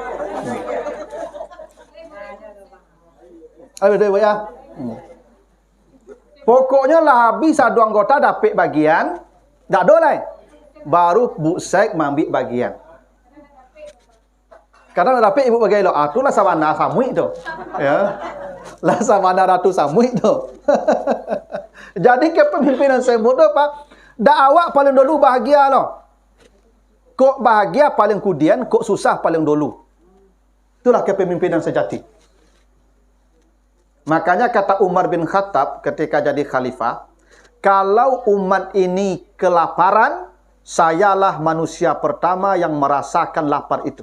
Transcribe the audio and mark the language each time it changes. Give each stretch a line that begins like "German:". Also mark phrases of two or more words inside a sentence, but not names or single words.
Indonesian: Betul ya. Pokoknya lah habis satu anggota dapat bagian, tak ada lah. Baru Bu Sek ambil bagian.
Minangkabau: Kadang dapat ibu bagian lo, itulah sabana samuik tu. Ya. Lah sabana ratu samuik tu. Jadi kepemimpinan semut tu Pak, dah awak paling dulu bahagia lo. Kok bahagia paling kemudian, kok susah paling dulu.
Indonesian: Itulah kepemimpinan sejati. Makanya kata Umar bin Khattab ketika jadi khalifah, kalau umat ini kelaparan, sayalah manusia pertama yang merasakan lapar itu.